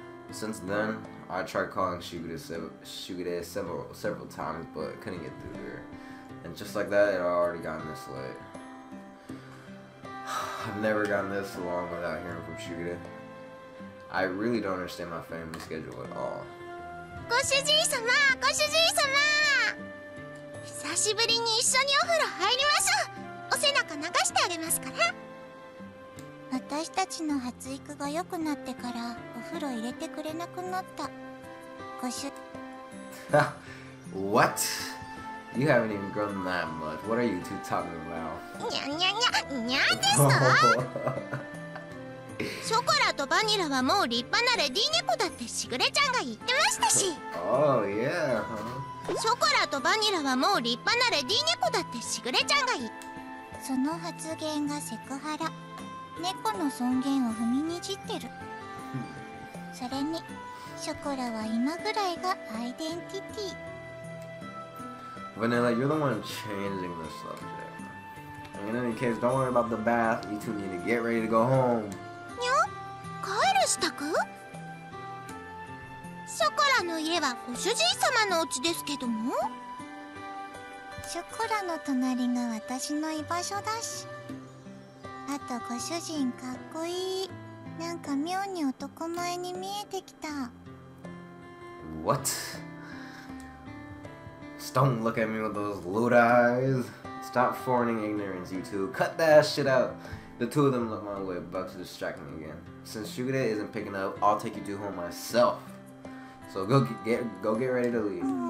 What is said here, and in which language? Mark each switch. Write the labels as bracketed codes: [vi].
[en] Since then, I tried calling Shugure several times, but couldn't get through to her. And just like that, it had already gotten this late. I've never gotten this long without hearing from Shugure. I really don't understand my family schedule at all. [ja] ご主人様、ご主人様。久しぶりに一緒にお風呂入りましょう。お背中流してあげますから。私たちの発育が良くなってからお風呂入れてくれなくなった。ご主 [en] What? You haven't even grown that much. What are you two talking about? [ja] にゃにゃにゃ、にゃですか？ショコラとバニラはもう立派なレディー猫だってしぐれちゃんが言ってましたし。 [en] Oh yeah, huh? [ja] ショコラとバニラはもう立派なレディー猫だってしぐれちゃんが言って。その発言がセクハラ。猫の尊厳を踏みにじってる。それにショコラは今ぐらいがアイデンティティ。 [en] Vanilla, you're the one changing the subject. In any case, don't worry about the bath. You two need to get ready to go home. [ja] にゃ？帰る支度？ショコラの家はご主人様のお家ですけども。ショコラの隣が私の居場所だし。あとご主人かっこいい。なんか妙に男前に見えてきた。 [en] What? Just don't look at me with those lewd eyes. Stop feigning ignorance, you two. Cut that shit out. The two of them look my way, about to distract me again. Since Shugure isn't picking up, I'll take you two home myself. So go get ready to leave.